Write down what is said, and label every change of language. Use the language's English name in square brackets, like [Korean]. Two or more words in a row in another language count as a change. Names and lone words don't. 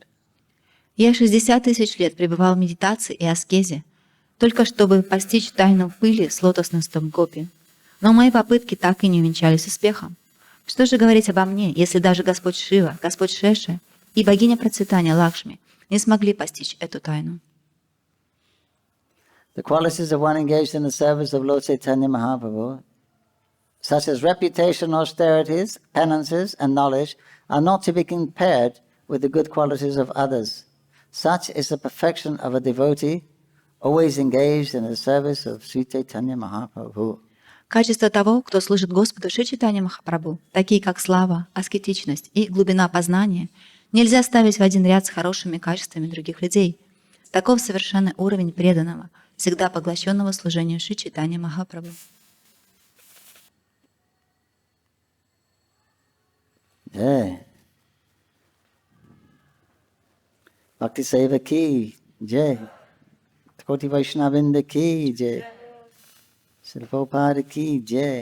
[Russian] Я 60 тысяч лет пребывал в медитации и аскезе, только чтобы постичь тайну пыли с лотосным стоп гопи. Но мои попытки так и не увенчались успехом. Что же говорить обо мне, если даже Господь Шива, Господь Ch8 и богиня процветания Лакшми не смогли постичь эту тайну? [English] The qualities of one engaged in the service of Lord Chaitanya Mahaprabhu, such as reputation, austerities, penances, and knowledge, are not to be compared with the good qualities of others. Such is the perfection of a devotee always engaged in the service of Śrī Caitanya Mahaprabhu. [Russian] Качества того, кто служит Господу Шри Чайтанья Махапрабху, такие как слава, аскетичность и глубина познания, нельзя ставить в один ряд с хорошими качествами других людей. Таков совершенный уровень преданного, всегда поглощенного служению Шри Чайтанья Махапрабху. [Hindi] Jai. भक्ति सेवा की जय. कोटि वैष्णववृन्द की जय। श्रील प्रभुपाद की जय.